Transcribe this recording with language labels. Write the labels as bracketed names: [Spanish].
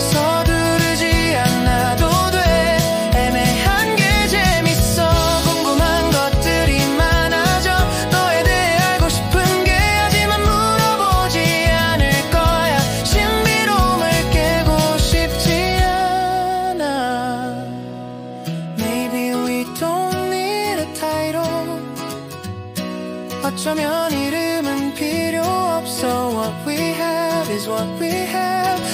[Korean] 서두르지 않아도 돼. 애매한 게 재밌어. 궁금한 것들이 많아져. 너에 대해 알고 싶은 게 하지만 물어보지 않을 거야. 신비로움을 깨고 싶지 않아. [English] Maybe we don't need a title. [Korean] 어쩌면 이름은 필요 없어. [English] What we have is what we have.